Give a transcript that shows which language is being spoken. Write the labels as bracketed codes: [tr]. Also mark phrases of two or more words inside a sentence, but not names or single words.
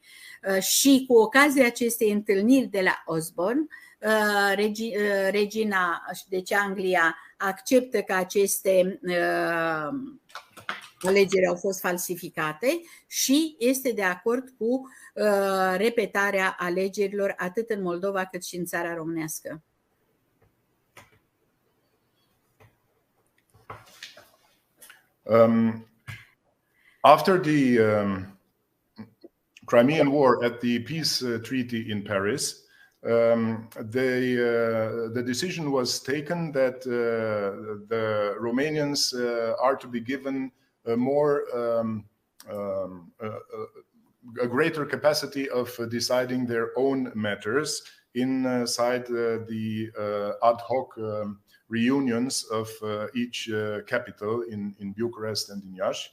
[ro] Și cu ocazia acestei întâlniri de la Osborne, regina, deci Anglia, acceptă că aceste alegeri au fost falsificate și este de acord cu repetarea alegerilor atât în Moldova cât și în țara românească. [en] After the Crimean War at the peace treaty in Paris, the decision was taken that the Romanians are to be given a greater capacity of deciding their own matters inside the ad hoc reunions of each capital in Bucharest and in Iași.